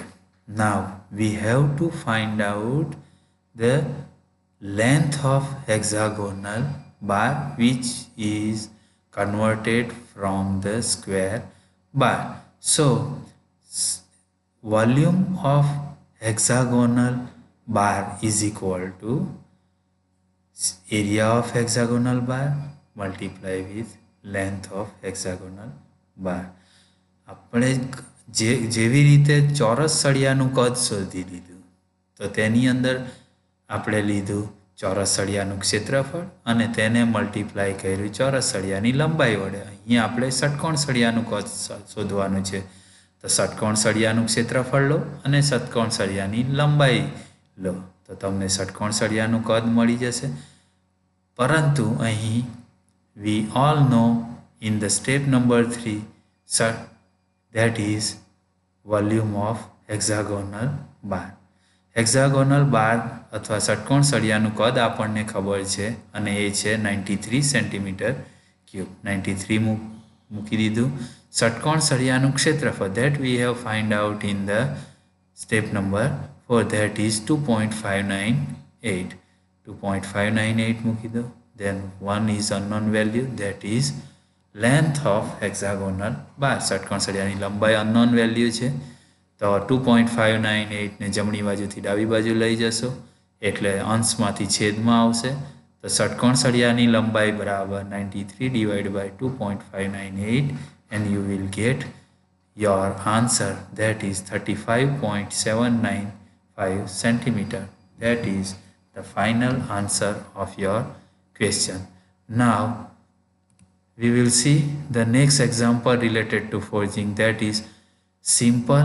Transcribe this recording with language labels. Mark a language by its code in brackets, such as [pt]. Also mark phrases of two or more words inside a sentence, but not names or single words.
[en] Now we have to find out the length of hexagonal bar which is converted from the square bar. So volume of hexagonal bar is equal to area of hexagonal bar multiply with length of hexagonal bar. [gu] આપણે જેવી રીતે ચોરસ સળિયાનું કદ શોધી લીધું તો તેની અંદર આપણે લીધું ચોરસ સળિયાનું ક્ષેત્રફળ અને તેને મલ્ટીપ્લાય કર્યું ચોરસ સળિયાની લંબાઈ વડે. અહીંયા આપણે ષટકોણ સળિયાનું કદ શોધવાનું છે તો ષટકોણ સળિયાનું ક્ષેત્રફળ લો અને ષટકોણ સળિયાની લંબાઈ લો તો તમને ષટકોણ સળિયાનું કદ મળી જશે. પરંતુ અહીં [en] we all know in the step number 3 that is volume of hexagonal bar. hexagonal bar [gu] અથવા ષટકોણ સળિયાનું કદ આપણને ખબર છે અને એ છે 93 [en] centimeter cube. [gu] 93 મૂકી દીધું. ષટકોણ સળિયાનું ક્ષેત્રફળ [en] that we have find out in the step number 4 that is 2.598. [gu] 2.598 મૂકી દો. [en] Then one is unknown value that is length of hexagonal bar. [gu] ષટકોણ સળિયાની લંબાઈ [en] unknown value [gu] છે તો 2.598 ને જમણી બાજુથી ડાબી બાજુ લઈ જશો એટલે અંશમાંથી છેદમાં આવશે તો ષટકોણ સળિયાની લંબાઈ બરાબર 93 [en] divided by 2.598 and you will get your answer that is 35.795 centimeter. That is the final answer of your question. Now we will see the next example related to forging, that is simple.